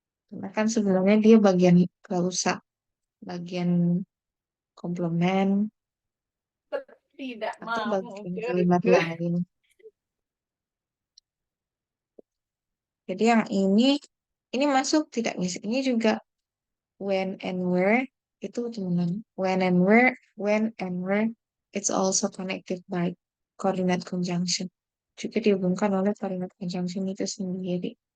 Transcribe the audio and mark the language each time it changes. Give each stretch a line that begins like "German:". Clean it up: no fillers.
Indonesian: Karena kan sebenarnya dia bagian klausa, bagian komplement, Tidak atau mau bagian kalimat lain. Jadi yang ini masuk tidak miss. Ini juga
English: when and where
Indonesian: itu teman.
English: When and where, it's also connected by coordinate conjunction.
Indonesian: Juga dihubungkan oleh coordinate conjunction itu sendiri.